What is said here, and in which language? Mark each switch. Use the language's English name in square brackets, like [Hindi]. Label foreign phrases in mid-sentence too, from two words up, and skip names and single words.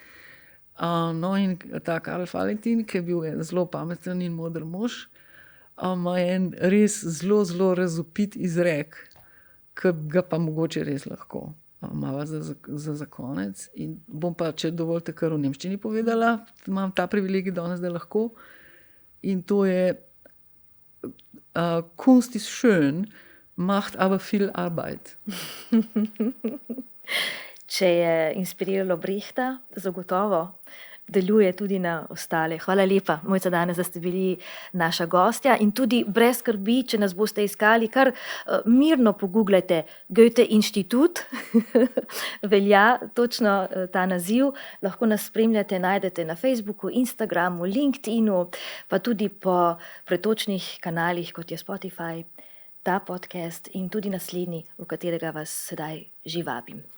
[Slovenian] No in ta Karl Valentin, ki je bil en zelo pameten in moder mož, ima en res zelo, zelo razvpit izrek, ki ga pa mogoče res lahko malo za konec. In bom pa, če dovolite, kar v nemščini povedala, imam ta privilegij danes, da lahko. In to je [German] Kunst ist schön, macht aber viel Arbeit. [Slovenian] Če je inspiriralo Brechta, zagotovo deluje tudi na ostale. Hvala lepa, Mojca, danes, da ste bili naša gostja in tudi brez skrbi, če nas boste iskali, kar mirno pogooglajte Goethe inštitut, velja točno ta naziv, lahko nas spremljate, najdete na Facebooku, Instagramu, LinkedInu, pa tudi po pretočnih kanalih, kot je Spotify, ta podcast in tudi naslednji, v katerega vas sedaj že vabim.